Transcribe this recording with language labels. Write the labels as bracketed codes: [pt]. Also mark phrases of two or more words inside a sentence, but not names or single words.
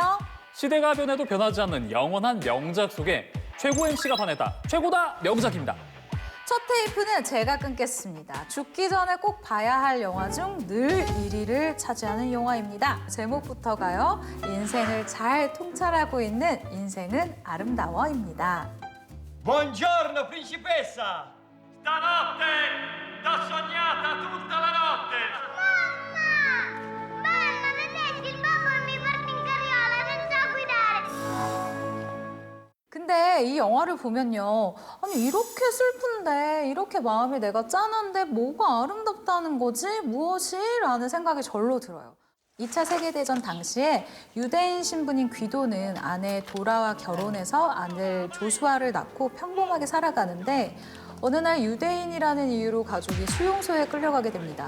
[ko] 시대가 변해도 변하지 않는 영원한 명작 속에 최고 MC가 반했다. 최고다 명작입니다. 첫 테이프는 제가 끊겠습니다. 죽기 전에 꼭 봐야 할 영화 중 늘 1위를 차지하는 영화입니다. 제목부터가요. 인생을 잘 통찰하고 있는 인생은 아름다워입니다. [it] Buongiorno, principessa! Stanotte t'ho sognata tutta la notte! Mamma! Bella, vedete, il babbo mi porta in carriola, non so guidare! [ko] 근데 이 영화를 보면요. 아니 이렇게 슬픈데 이렇게 마음이 내가 짠한데 뭐가 아름답다는 거지? 무엇이? 라는 생각이 절로 들어요. 2차 세계대전 당시에 유대인 신분인 귀도는 아내 도라와 결혼해서 아들 조슈아를 낳고 평범하게 살아가는데 어느 날 유대인이라는 이유로 가족이 수용소에 끌려가게 됩니다.